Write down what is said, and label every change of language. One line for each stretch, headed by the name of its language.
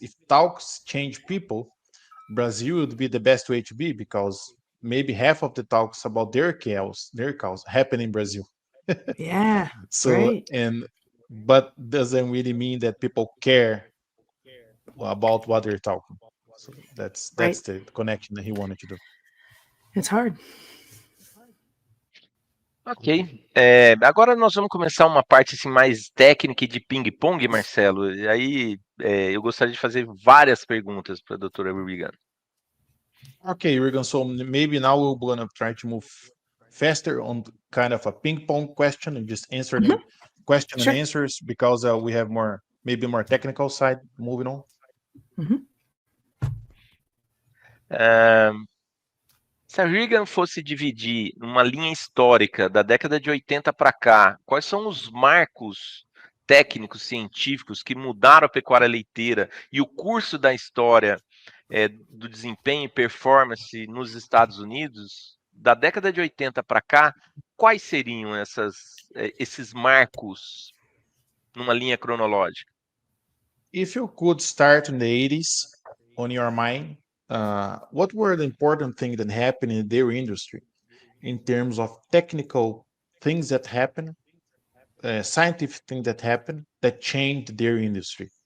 English: If talks change people, Brazil would be the best way to be, because maybe half of the talks about their cows happen in Brazil. Yeah. So right. But doesn't really mean that people care about what they're talking. So that's Right. the connection that he wanted to do. It's hard. Ok.
Portuguese: Agora nós vamos começar uma parte assim, mais técnica e de ping-pong, Marcelo. E aí eu gostaria de fazer várias perguntas para a doutora Regan.
English: Okay, Regan, so maybe now we're going to try to move faster on kind of a ping-pong question and just answer the question Sure. and answers, because we have maybe more technical side moving on.
Portuguese: Se a Regan fosse dividir numa linha histórica da década de 80 para cá, quais são os marcos técnicos, científicos que mudaram a pecuária leiteira e o curso da história do desempenho e performance nos Estados Unidos, da década de 80 para cá, quais seriam esses marcos numa linha cronológica?
English: If you could start in the 80s on your mind, what were the important things that happened in the dairy industry in terms of technical things that happened, scientific things that happened that changed the dairy industry?